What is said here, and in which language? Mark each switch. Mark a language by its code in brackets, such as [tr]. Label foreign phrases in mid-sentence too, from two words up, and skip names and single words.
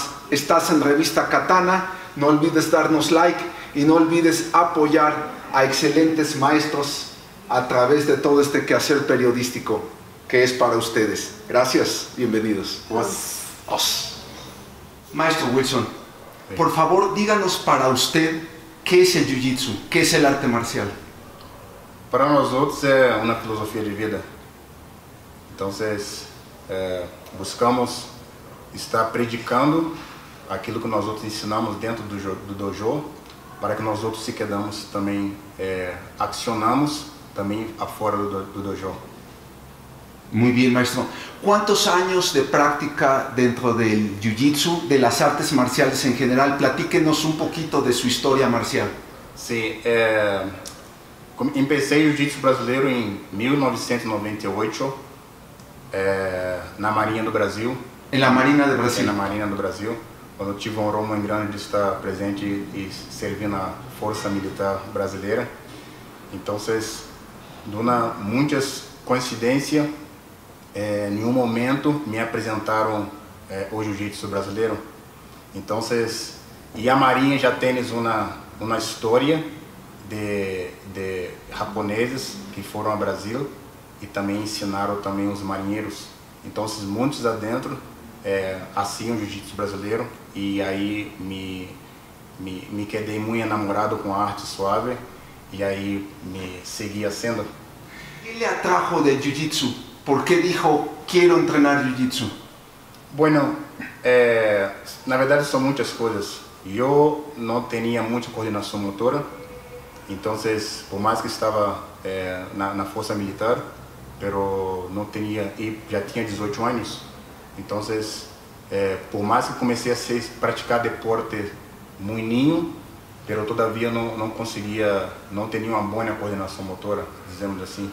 [es] Estás en Revista Katana, no olvides darnos like y no olvides apoyar a excelentes maestros a través de todo este quehacer periodístico que es para ustedes. Gracias, bienvenidos. Maestro Wilson, por favor díganos para usted qué es el Jiu-Jitsu, qué es el arte marcial. Para nosotros [pt] é uma filosofia de vida. Então, buscamos estar predicando aquilo que nós outros ensinamos dentro do dojo, para que nós outros se quedamos também, accionamos também afora do dojo. [es] Muy bien, maestro. ¿Cuántos años de práctica dentro del Jiu-Jitsu, de las artes marciales en general? Platíquenos un poquito de su historia marcial. [pt] Sim, empecé o Jiu-Jitsu brasileiro em 1998, na Marinha do Brasil. [es] En la Marina de Brasil. [pt] Na Marinha do Brasil, quando eu tive uma honra muito grande de estar presente e servir na Força Militar Brasileira. Então, muitas coincidências, em um momento me apresentaram o Jiu-Jitsu brasileiro. Então, e a Marinha já tem uma história de japoneses que foram ao Brasil e também ensinaram também os marinheiros. Então, muitos adentro assim o Jiu-Jitsu brasileiro, e aí me quedei muito enamorado com a arte suave e aí me segui haciendo. [es] ¿Qué le atrajo del Jiu-Jitsu? ¿Por qué dijo, quiero entrenar Jiu-Jitsu? Bueno, [pt] na verdade são muitas coisas. Eu não tinha muita coordenação motora, então, por mais que estava na Força Militar, pero não tinha, e já tinha 18 anos, então, por mais que comecei a praticar deporte muito ninho, [es] pero todavia [pt] não conseguia, não tinha uma boa coordenação motora, dizemos assim.